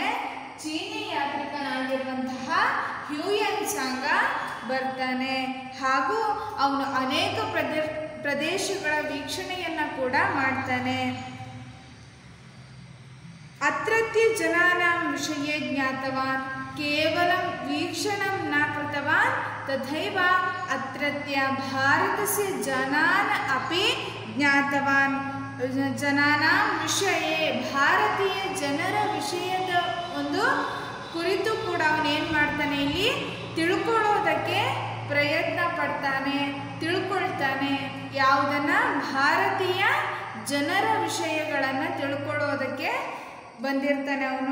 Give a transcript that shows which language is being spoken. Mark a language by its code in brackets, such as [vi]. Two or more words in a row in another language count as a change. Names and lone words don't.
[kn] ಚೀನಿ ಯಾತ್ರಿಕನಾಗಿರುವಂತಹ ಹ್ಯೂಯಾನ್ ಸಾಂಗ ಬರ್ತಾನೆ। ಹಾಗೂ ಅವನು ಅನೇಕ ಪ್ರದೇಶಗಳ ವೀಕ್ಷಣೆಯನ್ನು ಕೂಡ ಮಾಡ್ತಾನೆ। [sa] ಅತ್ರತ್ಯ ಜನಾನಾಂ ವಿಷಯೇ ಜ್ಞಾತವಾನ್। ಕೇವಲಂ वीक्षणं न कृतवान् तथैव अत्रत्य भारतस्य जनान् अपि ज्ञातवान्। जनानां विषये [kn] ಭಾರತೀಯ ಜನರ ವಿಷಯದ ಒಂದು ಕುರಿತು ಕೂಡ ಅವನು ಏನು ಮಾಡ್ತಾನೆ? ಇಲ್ಲಿ ತಿಳ್ಕೊಳ್ಳೋದಕ್ಕೆ ಪ್ರಯತ್ನ ಪಡ್ತಾನೆ, ತಿಳ್ಕೊಳ್ತಾನೆ। ಯಾವುದನ್ನ? ಭಾರತೀಯ ಜನರ ವಿಷಯಗಳನ್ನು ತಿಳ್ಕೊಳ್ಳೋದಕ್ಕೆ ಬಂದಿರ್ತಾನೆ ಅವನು।